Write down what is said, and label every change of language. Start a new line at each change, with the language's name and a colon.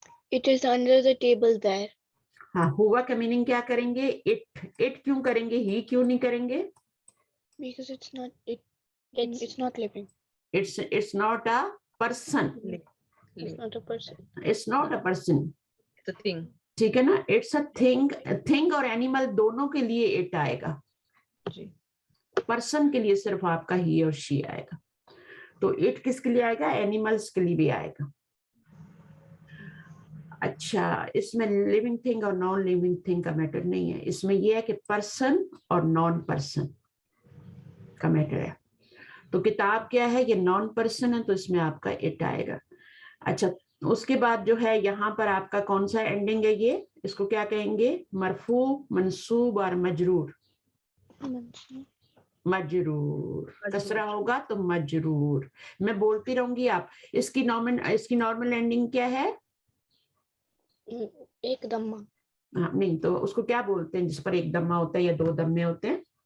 English: It is under the table there.
Hindi: हाँ, हुआ का मीनिंग क्या करेंगे? इट क्यों करेंगे? ही क्यों नहीं करेंगे?
English: Because it's not living. It's not a person. It's not a person. It's not a person. It's a thing.
Hindi: ठीक है ना?
English: It's a thing.
Hindi: Thing और animal दोनों के लिए it आएगा. जी. पर्सन के लिए सिर्फ आपका ही और शी आएगा. तो इट किसके लिए आएगा? एनिमल्स के लिए भी आएगा. अच्छा, इसमें लिविंग थिंग और नॉन लिविंग थिंग का मैटर नहीं है. इसमें यह है कि पर्सन और नॉन पर्सन का मैटर है. तो किताब क्या है? ये नॉन पर्सन है, तो इसमें आपका इट आएगा. अच्छा, उसके बाद जो है यहाँ पर आपका कौन सा एंडिंग है? ये इसको क्या कहेंगे? मरफू, मंसूब और मजरूर. मजरूर कसरा होगा तो मजरूर. मैं बोलती रहूंगी, आप इसकी नॉर्मल एंडिंग क्या है? एक दम्मा. हाँ, नहीं तो उसको क्या बोलते हैं जिस पर एक दम्मा होता है या दो दम्मे होते हैं?